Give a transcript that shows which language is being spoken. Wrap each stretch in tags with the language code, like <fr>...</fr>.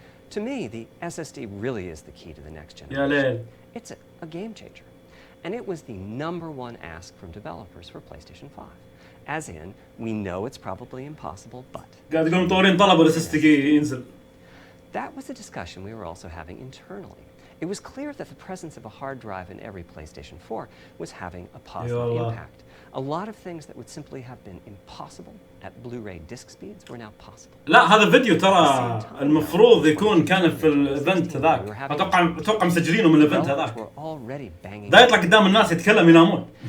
<en>To me, the SSD really is the key to the next generation.</en> <ar>يا ليل.</ar> <en>It's a game changer. And it was the #1 ask from developers for PlayStation 5. As in, we know it's probably impossible, but...</en> <ar>قاعد يقولون مطورين طلبوا الSSD ينزل.</ar> <en>That was a discussion we were also having internally. It was clear that the presence of a hard drive in every PlayStation 4 was having a positive impact. A lot of things that would simply have been impossible at Blu-ray disc speeds were now possible.</en> <ar>لا هذا فيديو ترى المفروض يكون كان في الايفنت هذاك. اتوقع مسجلينه من الايفنت هذاك. دا يطلع قدام الناس يتكلم ينامون.</ar>